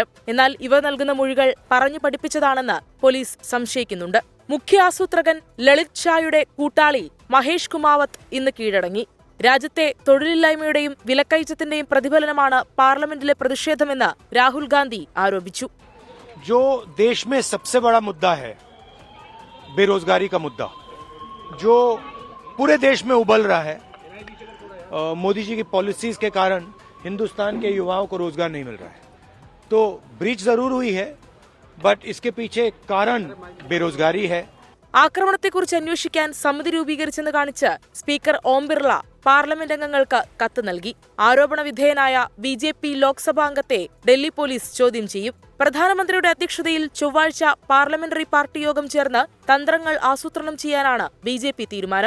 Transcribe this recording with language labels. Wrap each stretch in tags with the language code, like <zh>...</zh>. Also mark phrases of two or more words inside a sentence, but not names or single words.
<ml>എന്നാൽ ഇവർ നൽകുന്ന മൊഴികൾ പറഞ്ഞു പഠിപ്പിച്ചതാണെന്ന് പോലീസ് സംശയിക്കുന്നുണ്ട്. മുഖ്യ ആസൂത്രകൻ ലളിത് ഷായുടെ കൂട്ടാളി മഹേഷ് കുമാവത്ത് ഇന്ന് കീഴടങ്ങി. രാജ്യത്തെ തൊഴിലില്ലായ്മയുടെയും വിലക്കയറ്റത്തിന്റെയും പ്രതിഫലനമാണ് പാർലമെന്റിലെ പ്രതിഷേധമെന്ന് രാഹുൽ ഗാന്ധി ആരോപിച്ചു.</ml> <hi>जो देश में सबसे बड़ा मुद्दा है बेरोजगारी का मुद्दा, जो पूरे देश में उबल रहा है, मोदी जी की पॉलिसीज के कारण हिंदुस्तान के युवाओं को रोजगार नहीं मिल रहा है. तो ब्रीच जरूर हुई है, बट इसके पीछे कारण बेरोजगारी है.</hi> <ml>ആക്രമണത്തെക്കുറിച്ച് അന്വേഷിക്കാൻ സമിതി രൂപീകരിച്ചെന്ന് കാണിച്ച് സ്പീക്കർ ഓം ബിർള പാർലമെന്റ് അംഗങ്ങൾക്ക് കത്ത് നൽകി. ആരോപണ വിധേയനായ BJP ലോക്സഭാംഗത്തെ ഡൽഹി പോലീസ് ചോദ്യം ചെയ്യും. പ്രധാനമന്ത്രിയുടെ അധ്യക്ഷതയിൽ ചൊവ്വാഴ്ച പാർലമെന്ററി പാർട്ടി യോഗം ചേർന്ന് തന്ത്രങ്ങൾ ആസൂത്രണം ചെയ്യാനാണ് BJP തീരുമാനം.</ml>